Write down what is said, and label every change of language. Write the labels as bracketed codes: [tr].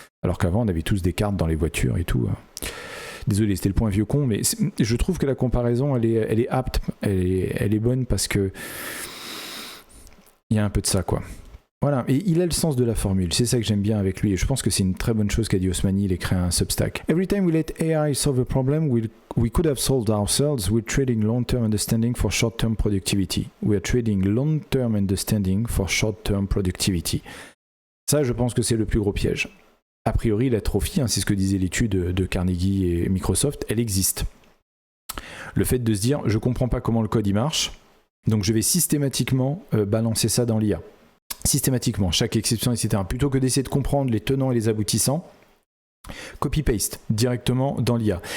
[fr] Alors qu'avant, on avait tous des cartes dans les voitures et tout. Désolé, c'était le point vieux con, mais je trouve que la comparaison, elle est apte, elle est bonne parce que il y a un peu de ça, quoi. Voilà, et il a le sens de la formule, c'est ça que j'aime bien avec lui, et je pense que c'est une très bonne chose qu'a dit Osmani, il a créé un Substack. [en] Every time we let AI solve a problem we could have solved ourselves, we're trading long-term understanding for short-term productivity. We are trading long-term understanding for short-term productivity. [fr] Ça, je pense que c'est le plus gros piège. A priori, l'atrophie, c'est ce que disait l'étude de Carnegie et Microsoft, elle existe. Le fait de se dire, je comprends pas comment le code il marche, donc je vais systématiquement balancer ça dans l'IA. Systématiquement, chaque exception, etc. Plutôt que d'essayer de comprendre les tenants et les aboutissants, copy-paste directement dans l'IA.